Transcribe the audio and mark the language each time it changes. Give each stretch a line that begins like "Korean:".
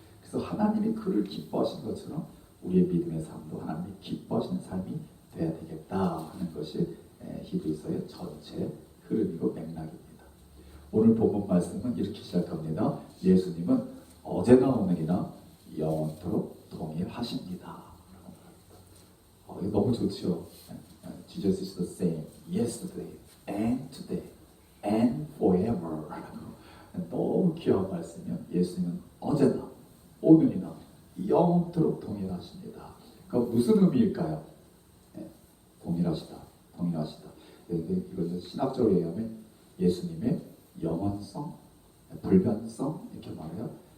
Korean: 그래서 하나님이 그를 기뻐하신 것처럼 우리의 믿음의 삶도 하나님이 기뻐하시는 삶이 돼야 되겠다 하는 것이 히브리서의 전체 흐름이고 맥락입니다. 오늘 본문 말씀은 이렇게 시작합니다. 예수님은 어제나 오늘이나 영원토록 동일하십니다. 이거 너무 좋죠.
English: Jesus is the same yesterday and today and forever.
Korean: 너무 귀한 말씀이요. 예수님은 어제나 오늘이나 영원토록 동일하십니다. 그럼 무슨 의미일까요? 동일하시다. 이것은 신학적으로 얘기하면 예수님의 영원성, 불변성 이렇게 말해요.